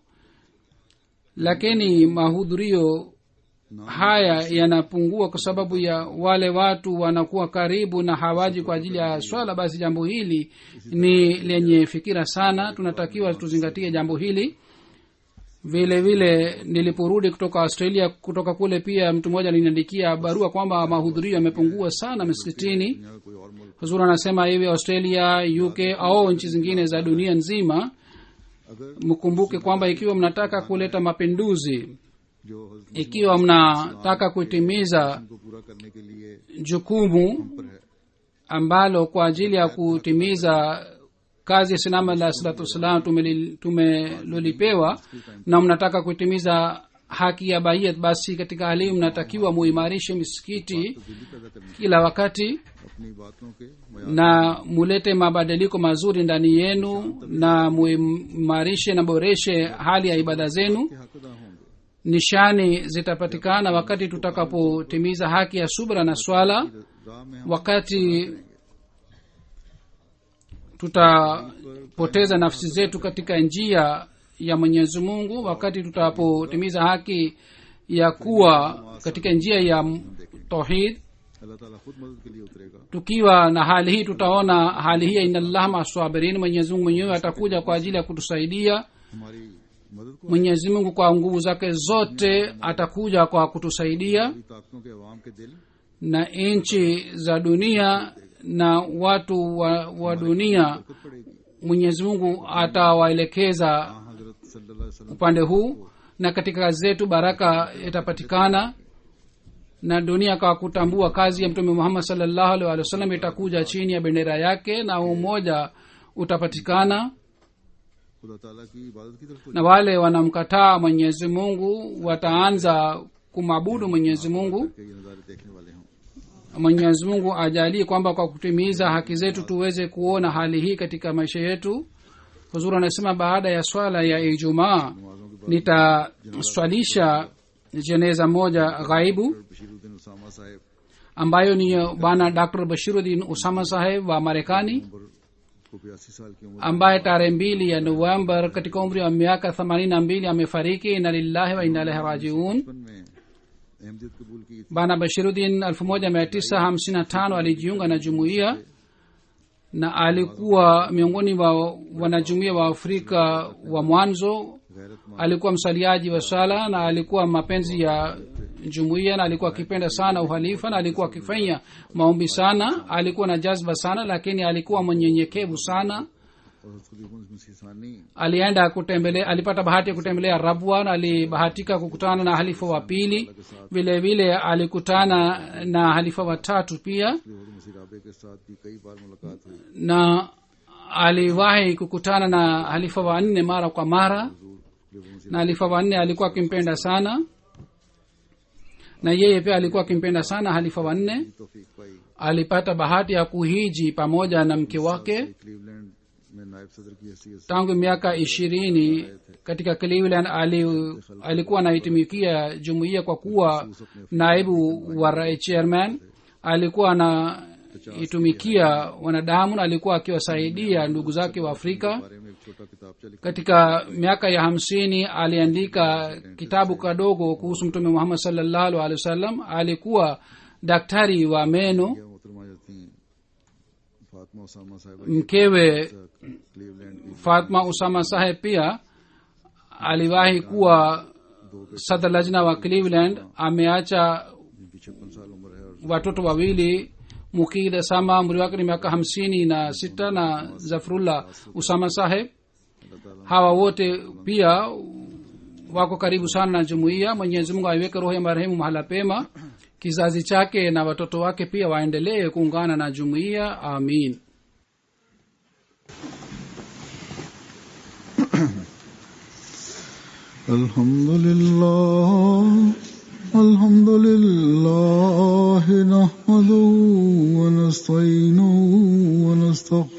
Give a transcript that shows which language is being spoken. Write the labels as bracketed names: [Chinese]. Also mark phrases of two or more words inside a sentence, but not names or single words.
[Swahili] Lakini mahudhurio haya yanapungua kwa sababu ya wale watu wanakuwa karibu na hawaji kwa ajili ya swala. Basi jambo hili ni lenye fikira sana, tunatakiwa tuzingatie jambo hili. vile vile niliporudi kutoka Australia, kutoka kule pia mtu mmoja aliniandikia barua kwamba mahudhurio yamepungua sana misikitini. [Urdu] دنیا کا کوئی اور ملک [Swahili] Huzuri anasema hivi, Australia, UK au nchi zingine za dunia nzima, [Urdu] اگر [Swahili] mkumbuke kwamba ikiwa mnataka kuleta mapinduzi, [Urdu] جو حضرت [Swahili] ikiwa mnataka kutimiza [Urdu] کو پورا کرنے کے لیے [Swahili] jukumu [Urdu] پر ہے, [Swahili] ambalo kwa ajili ya kutimiza kazi ya sinama la salatu wassalam tumelolipewa, na mnataka kutimiza haki ya baiyat, basi katika hali hii mnatakiwa muimarishe misikiti [Urdu] تبدیلی پیدا کرنے [Swahili] kila wakati [Urdu] اپنی باتوں کے [Swahili] na mulete mabadiliko mazuri ndani yenu, na muimarishe na boreshe hali ya ibada zenu. [Urdu] کے حقدار ہوں گے [Swahili] Nishani zitapatikana wakati tutakapotimiza haki ya subra na swala, [Urdu] راہ میں ہم [Swahili] wakati tutapoteza nafsi zetu katika njia ya Mwenyezi Mungu, wakati tutapotimiza haki ya kuwa katika njia ya tauhid. [Urdu] اللہ تعالیٰ خود مدد کے لیے اترے گا [Swahili] Tukiwa na hali hii, tutaona hali hii, [Arabic] إن الله مع الصابرين, [Swahili] Mwenyezi Mungu mwenyewe atakuja kwa ajili ya kutusaidia. [Urdu] ہماری مدد کو [Swahili] Mwenyezi Mungu kwa nguvu zake zote atakuja kwa kutusaidia, [Urdu] بڑی طاقتوں کے عوام کے دل [Swahili] na nchi za dunia na watu wa dunia [Urdu] خود پڑے گی. [Swahili] Mwenyezi Mungu atawaelekeza [Arabic] حضرت صلى الله عليه وسلم [Swahili] upande huu, na katika kazi zetu baraka itapatikana, na dunia kwa kutambua kazi ya Mtume Muhammad [Arabic] صلى الله عليه وسلم [Swahili] itakuja chini ya bendera yake, na umoja utapatikana. [Urdu] خدا تعالیٰ کی عبادت کی طرف [Swahili] Na wale wanamkataa Mwenyezi Mungu wataanza kumwabudu Mwenyezi Mungu. [Urdu] کے یہ نظارے دیکھنے والے ہوں. [Swahili] Mwenyezi Mungu ajalie kwamba kwa kutimiza haki zetu tuweze kuona hali hii katika maisha yetu. Huzuri anasema baada ya swala ya Ijumaa nitaswalisha jeneza moja ghaibu, बशीरुद्दीन उसामा साहब ambayo ni bwana Dr. Bashiruddin Usama Saheb wa Marekani, [Urdu] کو 82 سال کی عمر [Swahili] ambaye tarehe 2 ya Novemba katika umri wa miaka 82 amefariki. [Arabic] إنا لله وإنا إليه راجعون. [Urdu] میں احمدیت قبول کی [Swahili] Bwana Bashiruddin 1955 alijiunga na jumuiya, na alikuwa miongoni mwa wanajumuiya wa Afrika wa mwanzo. [Urdu] غیرت مند [Swahili] Alikuwa msaliaji wa sala, na alikuwa mapenzi ya jumuiya, na alikuwa akipenda sana uhalifa, na alikuwa akifanya maombi sana. Alikuwa na jazba sana, lakini alikuwa mnyenyekevu sana. [Urdu] اور خدیمل مسیسانی [Swahili] Alipata bahati ya kutembelea Rabwa, na alibahatika kukutana na halifa wa pili. Vile vile alikutana na halifa wa tatu pia, [Urdu] مسیرابے کے ساتھ بھی کئی بار ملاقات ہوئی. [Swahili] na aliwahi kukutana na halifa wa nne mara kwa mara, na halifa wa nne alikuwa akimpenda sana, na yeye pia alikuwa akimpenda sana halifa wa nne. [Urdu] توفیق پائی [Swahili] Alipata bahati ya kuhiji pamoja na mke wake. [Urdu] کلیولینڈ میں نائب صدر کی حیثیت سے [Swahili] Tangu miaka 20 katika Cleveland alikuwa anaitumikia jumuiya kwa kuwa naibu wa chairman. Alikuwa anaitumikia wanadamu, na alikuwa akiwasaidia ndugu zake wa Afrika. [Urdu] بارے میں ایک چھوٹا کتابچہ لکھا [Swahili] Katika miaka ya 50 aliandika kitabu kadogo kuhusu Mtume Muhammad [Arabic] صلى الله عليه وسلم. [Swahili] Alikuwa daktari wa meno. [Urdu] محترمہ جاتی ہیں فاطمہ اسامہ صاحبہ [Swahili] Mkewe [Urdu] کلیولینڈ کی [Swahili] Fatma Usama Saheb pia aliwahi kuwa sadr lajna wa Cleveland. Ameacha [Urdu] جن کی 56 سال عمر ہے اور [Swahili] watoto wawili, Mukid Sama umri wake ni miaka 56 na Zafrullah Usama Saheb. Hawa wote pia wako karibu sana na jumuiya. Mwenyezi Mungu aiweke roho ya marehemu mahala pema, kizazi chake na watoto wake pia waendelee kuungana na jumuiya. Amin. [Arabic] الحمد لله نحمده ونستعينه